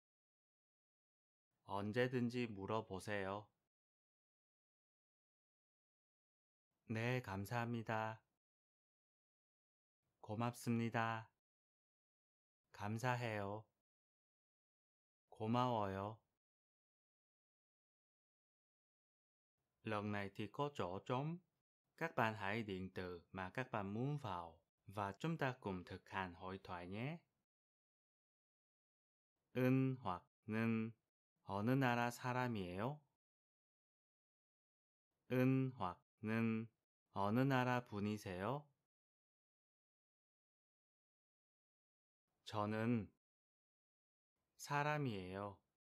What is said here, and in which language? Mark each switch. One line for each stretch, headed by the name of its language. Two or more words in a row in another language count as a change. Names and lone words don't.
Korean: 언제든지 물어보세요. 네, 감사합니다. 고맙습니다. 감사해요. 고마워요.
Vietnamese: Lần này thì có chỗ trống. Các bạn hãy điền từ mà các bạn muốn vào và chúng ta cùng thực hành hội thoại nhé.
Korean: 은 hoặc 는 어느 나라 사람이에요? 은 hoặc 는 어느 나라 분이세요? 저는 사람이에요.